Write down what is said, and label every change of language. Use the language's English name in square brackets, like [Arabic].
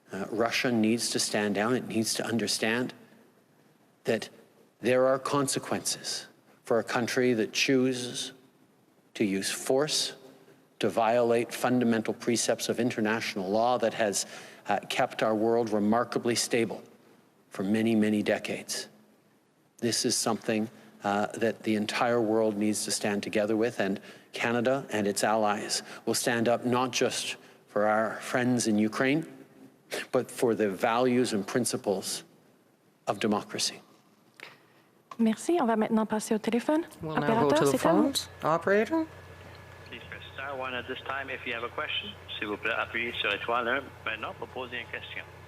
[English] Russia needs to stand down. It needs to understand that there are consequences for a country that chooses to use force, to violate fundamental precepts of international law that has kept our world remarkably stable for many, many decades. This is something that the entire world needs to stand together with, and Canada and its allies will stand up not just for our friends in Ukraine, but for the values and principles of democracy. [French] Merci. On va maintenant passer au téléphone. [English] We'll now go to the [French] c'est à vous. [English] phones. Operator? Please press star one at this time if you have a question. [French] S'il vous plaît, appuyez sur étoile 1 maintenant pour poser une question.